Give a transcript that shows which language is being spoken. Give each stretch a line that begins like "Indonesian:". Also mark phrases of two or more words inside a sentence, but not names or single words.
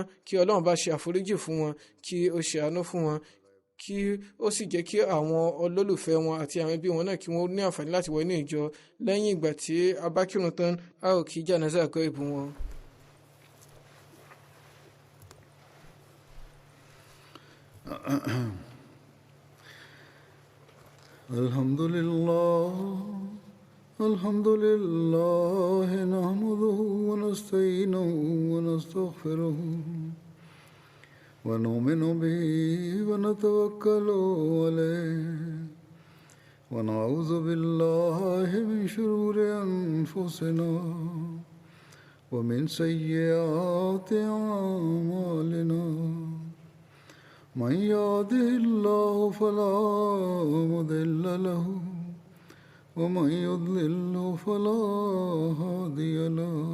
Yoruba: Kí Ọlọ́run bá ṣe àforíjì fún wọn, kí ó ṣe àánú fún wọn, kí ó sì jẹ́ kí àwọn olólùfẹ́ wọn àti àwọn ẹbí wọn náà kí wọ́n ní àǹfààní láti wọ inú ìjọ. Lẹ́yìn ìgbà tí a bá kírun tán, a ó kí jánásà kọ́ ìbú wọn.
Arabic: الحمد لله الحمد لله نحمده ونستعينه ونستغفره ونؤمن به ونتوكل عليه ونعوذ بالله من شرور أنفسنا ومن سيئات أعمالنا من يهده الله فلا مضل له ومن يضلل فلا هادي له